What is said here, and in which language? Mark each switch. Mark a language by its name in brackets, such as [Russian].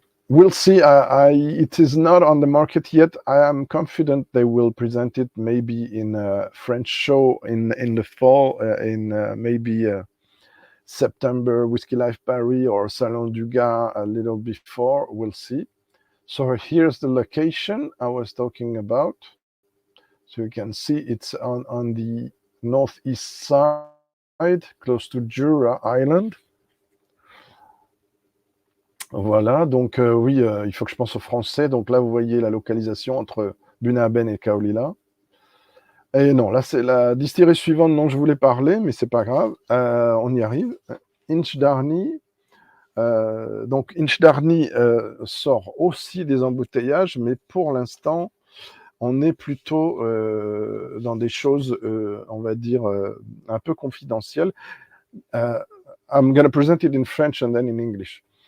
[English] We'll see. It is not on the market yet. I am confident they will present it maybe in a French show in the fall, in maybe September, Whisky Life Paris or Salon du Gars a little before. We'll see. So here's the location I was talking about. So you can see it's on the northeast side, close to Jura Island. [French] Voilà, donc oui, il faut que je pense au français. Donc là, vous voyez la localisation entre Bunaben et Caol Ila. Et non, là, c'est la distillerie suivante dont je voulais parler, mais c'est pas grave. On y arrive. Inchdairnie. Donc Inchdairnie sort aussi des embouteillages, mais pour l'instant, on est plutôt dans des choses, on va dire, un peu confidentielles. [English] I'm going to present it in French and then in English.